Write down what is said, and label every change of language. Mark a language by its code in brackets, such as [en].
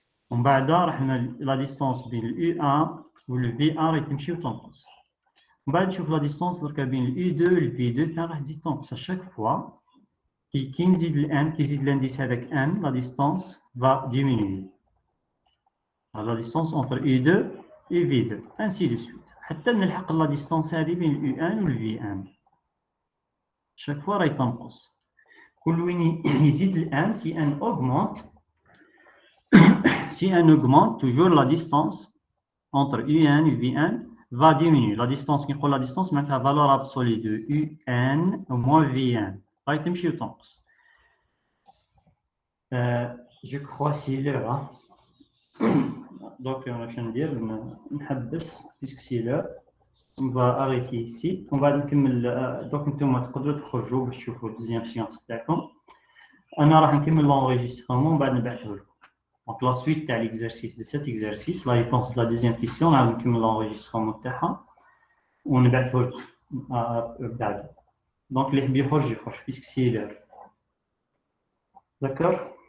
[ar] ومن بعد راح لا ديستانس بين ال U1 وال V1 راهي تمشي وتنقص. من بعد نشوف لا ديستانس دركا بين ال U2 وال V2 كان راح تزيد تنقص اشاك فوا كي نزيد الان، كي يزيد الانديس هذاك ان، لا ديستانس [fr] va diminuer. La distance entre U2 et V2 ainsi de suite [ar] حتى نلحق لا ديستانس هذه بين ال U1 وال V1. [fr] chaque fois [ar] راهي تنقص، كل وين يزيد الان سي ان [fr] augmente si n augmente, toujours la distance entre UN et Vn va diminuer. La distance qui prend la distance, mais la valeur absolue de UN moins Vn. Va [ar] تمشي وتنقص. [fr] Je crois c'est l'heure. Donc, je vais dire, puisque c'est l'heure, on va arrêter ici. On va [ar] نكمل. Donc, انتم تقدروا تخرجوا باش تشوفوا الدوزيام سيونس تاعكم. انا راح نكمل l'enregistrement وبعد نبعثه لكم. [fr] Donc, la suite de l'exercice de cet exercice, la réponse de la deuxième question, on va [ar] نكمل [fr] l'enregistrement [ar] تاعها ونبعثه لكم بعد. Donc, اللي يحب يخرج يخرج [fr] puisque c'est l'heure. D'accord?